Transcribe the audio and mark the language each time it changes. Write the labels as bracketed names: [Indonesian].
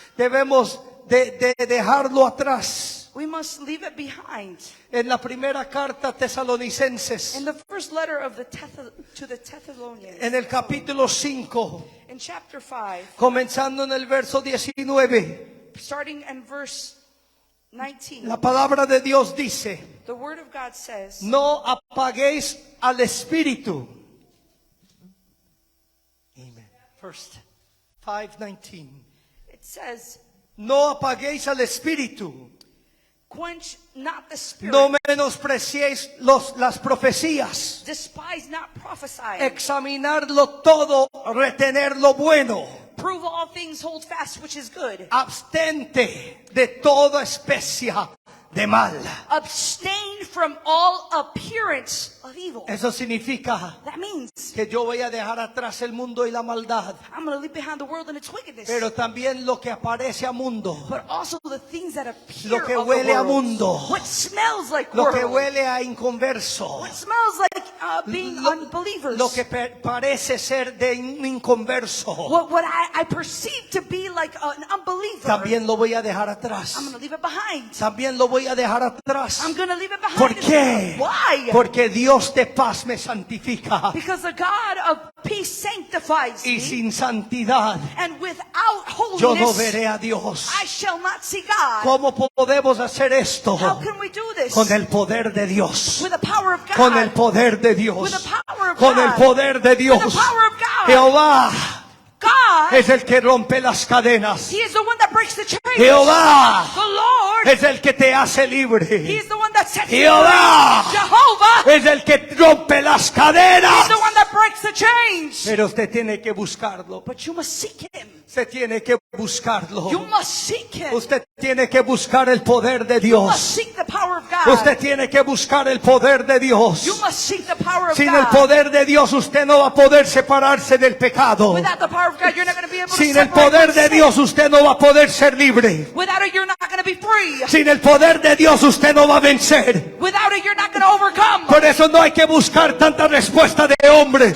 [Spanish] Debemos de dejarlo atrás. [English] We must leave it behind. [Spanish] En la primera carta a Tesalonicenses, [English] In the first letter of to the Thessalonians. [Spanish] en el capítulo 5, [English] In chapter 5. [Spanish] comenzando en el verso 19, [English] Starting in verse 19. [Spanish] la palabra de Dios dice: [English] The word of God says. [Spanish] no apaguéis al espíritu. [English] Amen. First 5:19. It says. [Spanish] No apaguéis al espíritu. [English] Quench not the spirit. [Spanish] No menospreciéis las profecías. [English] Despise not prophesying. [Spanish] Examinarlo todo, retener lo bueno. [English] Prove all things, hold fast which is good. [Spanish] Abstente de toda especie de mal. [English] Abstain from all appearance of evil. [Spanish] Eso significa [English] That means [Spanish] que yo voy a dejar atrás el mundo y la maldad, [English] I'm going to leave behind the world and its wickedness. [Spanish] pero también lo que aparece a mundo, [English] But also the things that appear [Spanish] lo que [English] of [Spanish] huele [English] the [Spanish] a [English] world. [Spanish] mundo, [English] What smells like [Spanish] lo que [English] world. [Spanish] huele a inconverso, [English] What smells like being unbelievers. [Spanish] lo que parece ser de un inconverso, [English] What I perceive to be like an unbeliever. [Spanish] también lo voy a dejar atrás. [English] I'm going to leave it behind. [Spanish] También lo voy a dejar atrás. [English] I'm going to leave it behind. [Spanish] ¿Por [English] as [Spanish] qué? [English] well. Why? [Spanish] Porque Dios de paz me santifica. [English] Because the God of peace sanctifies [Spanish] Y [English] me. [Spanish] sin santidad [English] And without [Spanish] yo no [English] holiness, [Spanish] veré a Dios. [English] I shall not see God. [Spanish] ¿Cómo podemos hacer esto? [English] How can we do this? [Spanish] Con el poder de Dios. [English] With the power of God. [Spanish] Con el poder de [English] With [Spanish] Dios. [English] the power of [Spanish] Con el [English] God. [Spanish] poder de Dios. [English] With the power of God. [Spanish] Jehová [English] God, [Spanish] es el que rompe las cadenas. [English] He is the one that breaks the chains. [Spanish] Jehová [English] The Lord, [Spanish] es el que te hace [English] He [Spanish] libre. [English] is the one that sets you free. [Spanish] Jehová [English] Jehovah [Spanish] es el que rompe las [English] is [Spanish] cadenas. [English] the one that breaks the chains. [Spanish] Pero usted tiene que buscarlo. [English] But you must seek Him. [Spanish] Usted tiene que buscarlo. [English] You must seek Him. [Spanish] Usted tiene que buscar el poder de [English] You must [Spanish] Dios. [English] seek the power of God. [Spanish] Usted tiene que buscar el poder de Dios. [English] You must seek the power of [Spanish] Sin [English] God. [Spanish] el poder de Dios usted no va a poder separarse del pecado. [English] Without the power of God, you're not going to be able to [Spanish] Sin el [English] separate [Spanish] poder [English] from [Spanish] de [English] sin. [Spanish] Dios usted no va a poder ser libre. [English] Without it, you're not going to be free. [Spanish] Sin el poder de Dios usted no va a vencer. [English] Without it, you're not going to overcome. [Spanish] Por eso no hay que buscar tanta respuesta de hombres.